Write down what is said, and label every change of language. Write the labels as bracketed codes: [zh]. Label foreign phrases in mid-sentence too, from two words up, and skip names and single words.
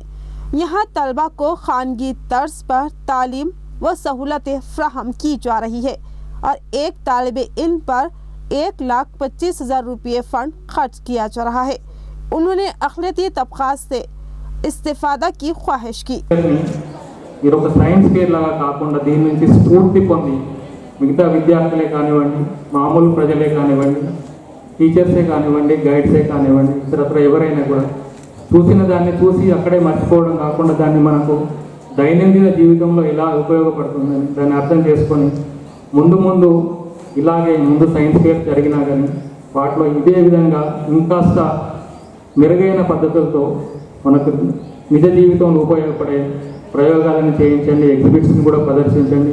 [ur] یہاں طلباء کو خانگی طرز پر تعلیم و سہولتیں فراہم کی جا رہی ہے اور ایک طالب علم پر 1,25,000 روپے فنڈ خرچ کیا جا رہا ہے۔ انہوں نے اقلیتی طبقات سے استفادہ کی خواہش کی۔ [en] science fair [te] లాగా కాకుండా దీని నుంచి స్ఫూర్తి పొంది మిగతా విద్యార్థులే కానివ్వండి, మామూలు ప్రజలే కానివ్వండి, టీచర్సే కానివ్వండి, గైడ్సే కానివ్వండి, ఇతరత్ర ఎవరైనా కూడా చూసిన దాన్ని చూసి అక్కడే మర్చిపోవడం కాకుండా దాన్ని మనకు దైనందిన జీవితంలో ఎలా ఉపయోగపడుతుందని దాన్ని అర్థం చేసుకొని ముందు ఇలాగే ముందు [en] science fair [te] జరిగినా కానీ వాటిలో ఇదే విధంగా ఇంకాస్త మెరుగైన పద్ధతులతో మనకు నిజ జీవితంలో ఉపయోగపడే ప్రయోగాలను చేయించండి, ఎగ్జిబిట్స్ని కూడా ప్రదర్శించండి।